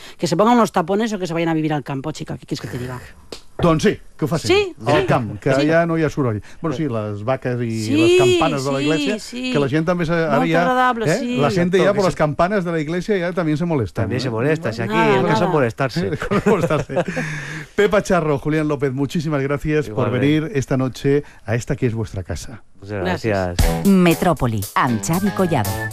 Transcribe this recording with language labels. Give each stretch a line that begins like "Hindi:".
Spanish: Que se pongan uns tapones o que se vayan a vivir al campo, chica, que és que te diga.
Catalan: Doncs sí, que ho facin. Sí, al, sí. Camp, que sí. Ja no hi ha soroll. Bueno, sí, les vaques i sí, les campanes, sí, de la iglesia, sí. Que la gent també... Molt havia, agradable, eh? Sí. La gent ja, però les campanes de la iglesia ja també se molesten. També se molesta, si aquí és que són molestar-se.
Spanish: Pepa Charro, Julián López, muchísimas gracias. Igual, por venir esta noche a esta que es vuestra casa. Gracias.
Catalan: Metrópoli, amb Xavi Collado.